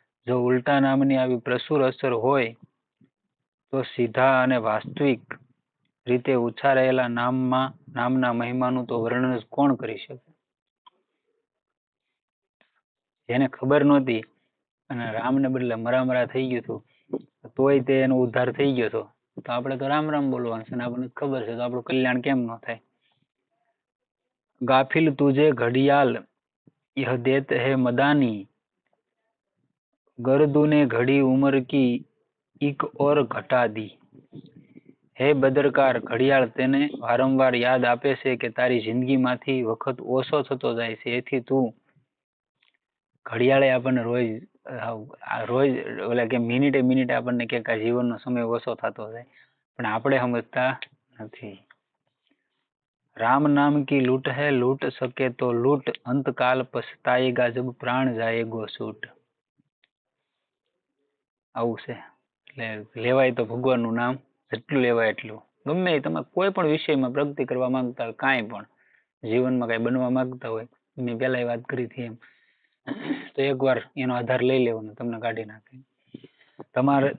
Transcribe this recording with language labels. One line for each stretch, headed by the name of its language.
Gujarati: જો ઉલટા નામની આવી પ્રસુર અસર હોય તો સીધા અને વાસ્તવિક રીતે ઉચ્ચારાયેલા નામના મહિમાનું તો વર્ણન કોણ કરી શકે? જેને ખબર નહોતી અને રામને બદલે મરા થઈ ગયું હતું, તોય તે એનો ઉદ્ધાર થઈ ગયો હતો, તો આપણે તો રામ રામ બોલવાનું છે. આપણને ખબર છે તો આપણું કલ્યાણ કેમ ન થાય?
Hindi: ગાફિલ તુજે ઘડિયાલ यह देत है मदानी गर्दूने घड़ी उम्र की एक और घटा दी.
Gujarati: હે બદરકાર ઘડિયાળ તેને વારંવાર યાદ આપે છે કે તારી જિંદગીમાંથી વખત ઓછો થતો જાય છે. એથી તું ઘડિયાળે આપણને રોજ ઓલા કે મિનિટે આપણને કે જીવનનો સમય ઓછો થતો જાય, પણ આપણે સમજતા નથી.
Hindi: राम नाम की लूट है लूट सके तो लूट अंतकाल पछताएगा जब प्राण जाएगो छूट.
Gujarati: આવું છે. એટલે લેવાય તો ભગવાનનું નામ જેટલું લેવાય એટલું. ગમે તમે કોઈ પણ વિષયમાં પ્રગતિ કરવા માંગતા હોય, કાંઈ પણ જીવનમાં કાંઈ બનવા માંગતા હોય, મેં પહેલા વાત કરી હતી એમ, તો એકવાર એનો આધાર લઈ લેવાનો, તમને કાઢી નાખે.